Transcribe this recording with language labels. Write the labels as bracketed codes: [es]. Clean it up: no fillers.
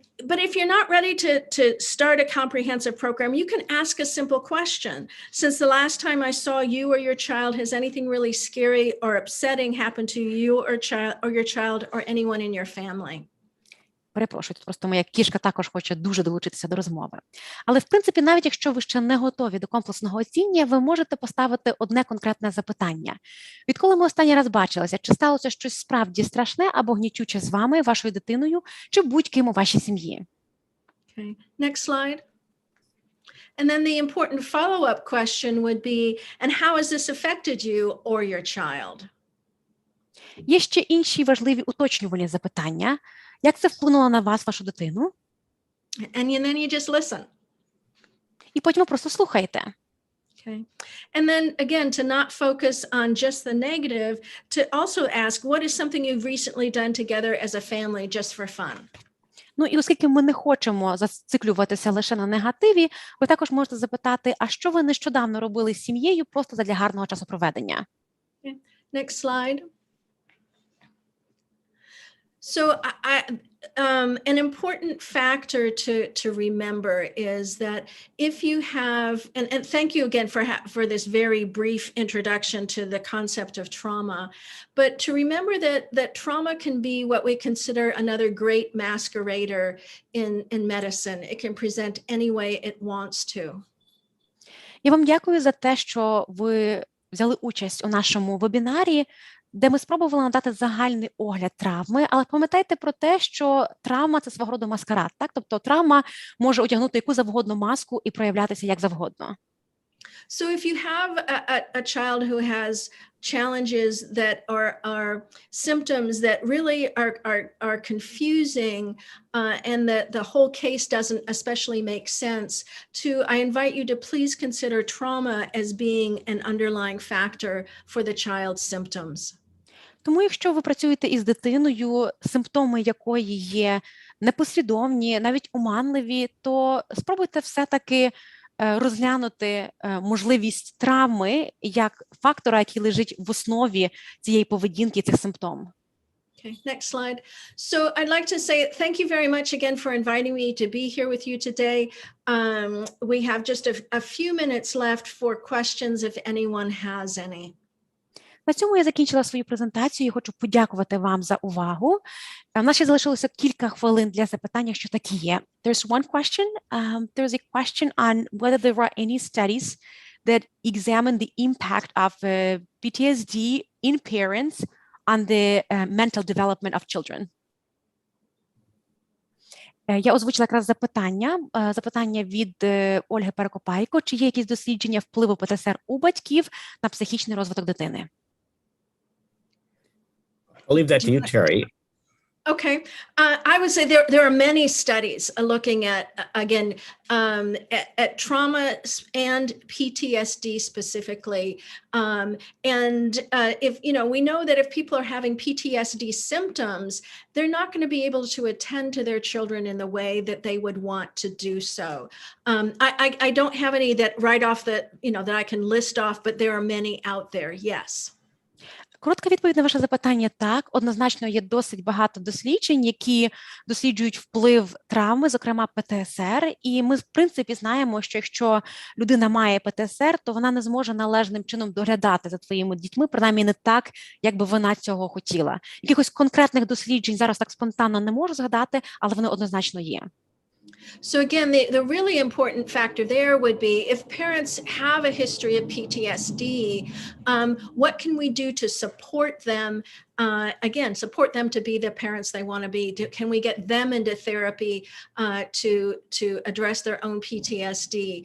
[en] But if you're not ready to start a comprehensive program, you can ask a simple question. Since the last time I saw you or your child, has anything really scary or upsetting happened to you or your child or anyone in your family? [uk] Перепрошую, тут просто моя кішка також хоче дуже долучитися до розмови. Але, в принципі, навіть якщо ви ще не готові до комплексного оцінювання, ви можете поставити одне конкретне запитання. Відколи ми останній раз бачилися, чи сталося щось справді страшне або гнітюче з вами, вашою дитиною, чи будь-ким у вашій сім'ї? [en] Okay. Next slide. And then the important follow-up question would be, and how has this affected you or your child? [uk] Є ще інші важливі уточнювальні запитання. Як це вплинуло на вас, вашу дитину? [en] And then you just listen. [uk] І потім ви просто слухаєте. [en] Okay. And then again, to not focus on just the negative, to also ask, what is something you've recently done together as a family just for fun? [uk] Ну і оскільки ми не хочемо зациклюватися лише на негативі, ви також можете запитати, а що ви нещодавно робили з сім'єю просто задля гарного часопроведення? [en] Okay. Next slide. So an important factor to remember is that if you have, and thank you again for this very brief introduction to the concept of trauma, but to remember that trauma can be what we consider another great masquerader in medicine. It can present any way it wants to. [uk] Я вам дякую за те, що ви взяли участь у нашому вебінарі, де ми спробували надати загальний огляд травми, але пам'ятайте про те, що травма – це свого роду маскарад, так? Тобто травма може одягнути яку завгодно маску і проявлятися як завгодно. [en] So if you have a child who has challenges that are symptoms that really are confusing and that the whole case doesn't especially make sense, I invite you to please consider trauma as being an underlying factor for the child's symptoms. [uk] Тому якщо ви працюєте із дитиною, симптоми якої є непослідовні, навіть оманливі, то спробуйте все-таки розглянути можливість травми як фактора, який лежить в основі цієї поведінки, цих симптомів. [en] Okay, next slide. So I'd like to say thank you very much again for inviting me to be here with you today. We have just a few minutes left for questions if anyone has any. [uk] На цьому я закінчила свою презентацію і хочу подякувати вам за увагу. У нас ще залишилося кілька хвилин для запитання, що такі є. [en] There's one question. There's a question on whether there are any studies that examine the impact of PTSD in parents on the mental development of children. [uk] Я озвучила якраз запитання від Ольги Перекопайко. Чи є якісь дослідження впливу ПТСР у батьків на психічний розвиток дитини? [en] I'll leave that to you, Terry. Okay, I would say there are many studies looking at, again, at trauma and PTSD specifically. And if, we know that if people are having PTSD symptoms, they're not going to be able to attend to their children in the way that they would want to do so. I don't have any that right off that I can list off, but there are many out there, yes. [uk] Коротка відповідь на ваше запитання – так. Однозначно є досить багато досліджень, які досліджують вплив травми, зокрема ПТСР. І ми, в принципі, знаємо, що якщо людина має ПТСР, то вона не зможе належним чином доглядати за твоїми дітьми, принаймні не так, як би вона цього хотіла. Якихось конкретних досліджень зараз так спонтанно не можу згадати, але вони однозначно є. [en] So again, the really important factor there would be if parents have a history of PTSD, what can we do to support them? Support them to be the parents they want to be. Can we get them into therapy to address their own PTSD?